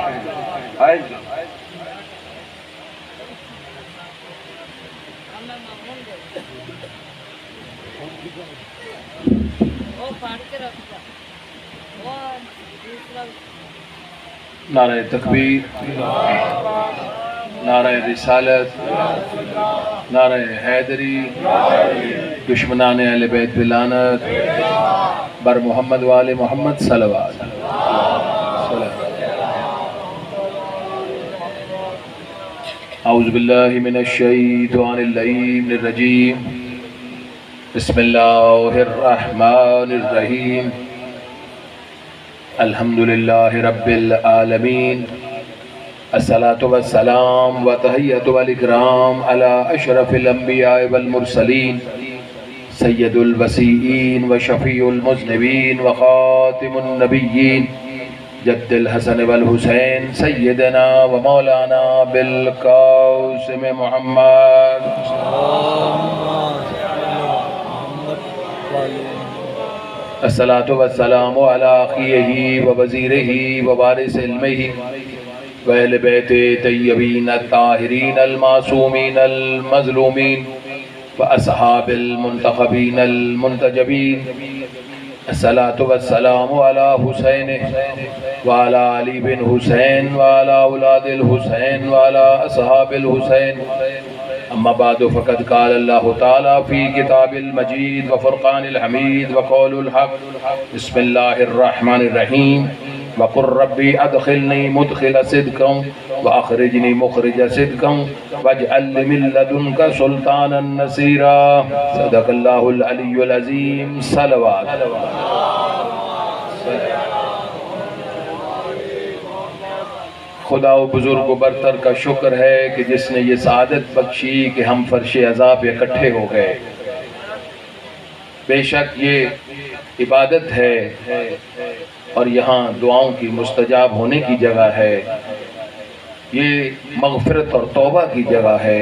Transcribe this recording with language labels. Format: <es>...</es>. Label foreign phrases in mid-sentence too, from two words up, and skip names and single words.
<ur>نعرہ تکبیر، نعرہ رسالت، نعرہ حیدری، دشمنان اہل بیت بلعنت، بر محمد و آل محمد صلوات۔</ur> <ar>اعوذ باللہ من الشیطان اللعین الرجیم، بسم اللہ الرحمن الرحیم، الحمدللہ رب العالمین، الصلاة والسلام وتحیۃ والاکرام علی اشرف الانبیاء والمرسلین، سید الوصیین وشفیع المذنبین وخاتم النبیین، جد الحسن والحسین سیدنا و مولانا بالقاسم محمد۔ الصلاة والسلام علی اخیہ و وزیرہ و وارث علمہ و اہل بیت طیبین الطاہرین المعصومین المظلومین و اصحاب المنتخبین المنتجبین۔ الصلاة والسلام علی حسین و علی علی بن حسین و علی اولاد الحسین و علی اصحاب الحسین۔ اما بعد فقد قال اللہ تعالی فی کتاب المجید و فرقان الحمید و قول الحق، بسم اللہ الرحمن الرحیم، وقل ربی ادخلنی مدخل صدق واخرجنی مخرج صدق واجعل لی من لدنک سلطانا نصیرا۔ صدق اللہ العلی العظیم۔ صلوات۔</ar> <ur>خدا و بزرگ و برتر کا شکر ہے کہ جس نے یہ سعادت بخشی کہ ہم فرش عذاب اکٹھے ہو گئے۔ بے شک یہ عبادت ہے اور یہاں دعاؤں کی مستجاب ہونے کی جگہ ہے، یہ مغفرت اور توبہ کی جگہ ہے۔</ur>